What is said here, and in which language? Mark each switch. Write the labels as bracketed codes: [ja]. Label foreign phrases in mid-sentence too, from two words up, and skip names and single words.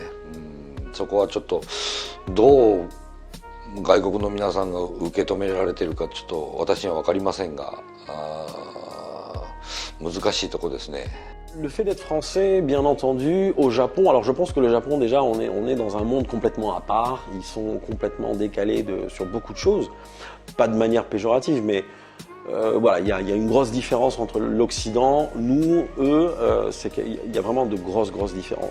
[ja] そこはちょっとどう外国の皆さんが受け止められているかちょっと私には分かりませんが、難しいとこですね。 [fr] Le fait d'être français, bien entendu, au Japon, alors je pense que le Japon déjà on est dans un monde complètement à part, ils sont complètement décalés sur beaucoup de choses, pas de manière péjorative, mais voilà, il y a une grosse différence entre l'Occident, nous, eux, c'est qu'il y a vraiment de grosses différences.